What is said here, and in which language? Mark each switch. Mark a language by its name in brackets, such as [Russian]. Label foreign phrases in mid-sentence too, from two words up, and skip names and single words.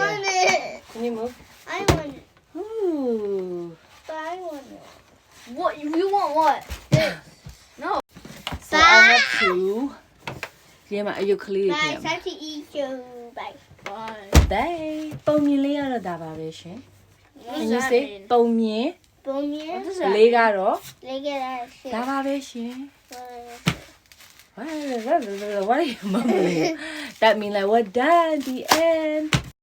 [English] want Yeah. it. Can you move? I want it. Ooh. But I want it. What? You want what? No. So I have two. Yeah, are you clear? Bye. It's time to eat you. Bye. Bye. Bye. [Burmese] ပုံမြင်လေးရတော့ဒါပါပဲရှင် [English] What Can does you that say mean? [Burmese] ပုံမြင် [English] Boom What here. does that [Burmese] လေး [English] mean? [Burmese] ကတော့ [English] Look at that shit. [Burmese] ဒါပါပဲရှင် [English] What is it? What are you mumbling? That means like we're done. The end.